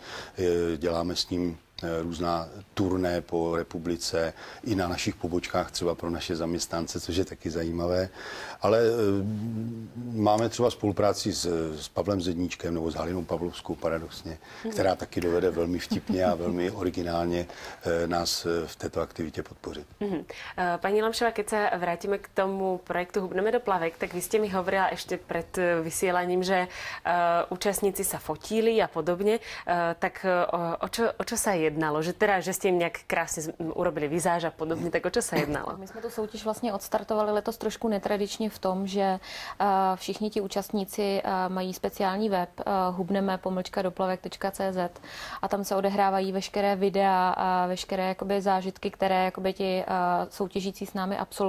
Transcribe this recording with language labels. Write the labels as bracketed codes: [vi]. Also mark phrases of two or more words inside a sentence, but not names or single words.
[cs] Děláme s ním různá turné po republice, i na našich pobočkách třeba pro naše zaměstnance, což je taky zajímavé. Ale máme třeba spolupráci s Pavlem Zedníčkem nebo s Halinou Pavlovskou paradoxně, která taky dovede velmi vtipně a velmi originálně nás v této aktivitě podpořit. [sk] Pani Lamšová, keď sa vrátime k tomu projektu Hubneme do plavek, tak vy ste mi hovorila ešte pred vysielaním, že účastníci sa fotili a podobne. Tak o čo sa jednalo? Že ste im nejak krásne urobili vizáž a podobne, tak o čo sa jednalo? [cs] My jsme tu soutěž vlastně odstartovali letos trošku netradičně v tom, že všichni ti účastníci mají speciální web hubneme-doplavek.cz a tam se odehrávají veškeré videa a veškeré jakoby zážitky, které jakoby ti soutěžící s námi absolvují.